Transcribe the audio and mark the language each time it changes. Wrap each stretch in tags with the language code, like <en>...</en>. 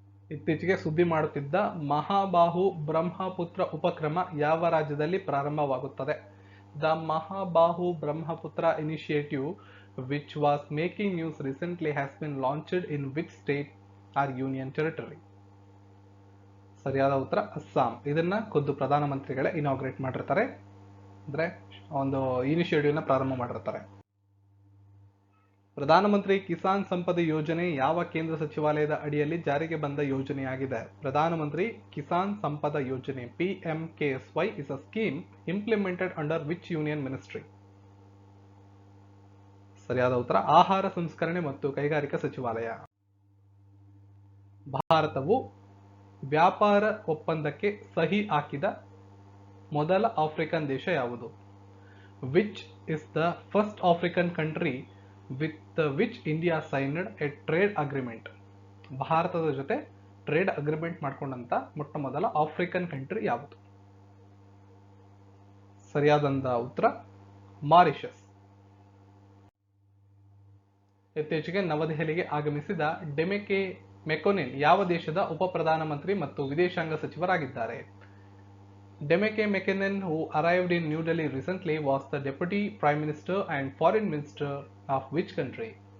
<kn>ಇತ್ತೀಚೆಗೆ ಸುದ್ದಿ ಮಾಡುತ್ತಿದ್ದ ಮಹಾಬಾಹು ಬ್ರಹ್ಮಪುತ್ರ ಉಪಕ್ರಮ ಯಾವ ರಾಜ್ಯದಲ್ಲಿ ಪ್ರಾರಂಭವಾಗುತ್ತದೆ?</kn> <en>The Mahabahu Brahmaputra initiative which was making news recently has been launched in which state or union territory?</en> <kn>ಸರಿಯಾದ ಉತ್ತರ ಅಸ್ಸಾಂ. ಇದನ್ನ ಖುದ್ದು ಪ್ರಧಾನಮಂತ್ರಿಗಳೇ ಇನಾಗ್ರೇಟ್ ಮಾಡಿರ್ತಾರೆ, ಅಂದ್ರೆ ಒಂದು ಇನಿಷಿಯೇಟಿವ್ನ ಪ್ರಾರಂಭ ಮಾಡಿರ್ತಾರೆ. ಪ್ರಧಾನಮಂತ್ರಿ ಕಿಸಾನ್ ಸಂಪದ ಯೋಜನೆ ಯಾವ ಕೇಂದ್ರ ಸಚಿವಾಲಯದ ಅಡಿಯಲ್ಲಿ ಜಾರಿಗೆ ಬಂದ ಯೋಜನೆಯಾಗಿದೆ?</kn> <en>Pradhan Mantri Kisan Sampada Yojana PMKSY is a scheme implemented under which union ministry?</en> <kn>ಸರಿಯಾದ ಉತ್ತರ ಆಹಾರ ಸಂಸ್ಕರಣೆ ಮತ್ತು ಕೈಗಾರಿಕಾ ಸಚಿವಾಲಯ. ಭಾರತವು ವ್ಯಾಪಾರ ಒಪ್ಪಂದಕ್ಕೆ ಸಹಿ ಹಾಕಿದ ಮೊದಲ ಆಫ್ರಿಕನ್ ದೇಶ ಯಾವುದು?</kn> <en>Which is the first African country with which India signed a trade agreement?</en> <kn>ಭಾರತದ ಜೊತೆ ಟ್ರೇಡ್ ಅಗ್ರಿಮೆಂಟ್ ಮಾಡ್ಕೊಂಡಂತ ಮೊಟ್ಟ ಮೊದಲ ಆಫ್ರಿಕನ್ ಕಂಟ್ರಿ ಯಾವುದು? ಸರಿಯಾದಂತ ಉತ್ತರ ಮಾರಿಷಸ್. ಇತ್ತೀಚೆಗೆ ನವದೆಹಲಿಗೆ ಆಗಮಿಸಿದ ಡೆಮೆಕೆ ಮೆಕೊನೆನ್ ಯಾವ ದೇಶದ ಉಪ ಪ್ರಧಾನಮಂತ್ರಿ ಮತ್ತು ವಿದೇಶಾಂಗ ಸಚಿವರಾಗಿದ್ದಾರೆ?</kn> <en>Demeke Mekonnen, who arrived in New Delhi recently, was the Deputy Prime Minister and Foreign Minister of which country?</en>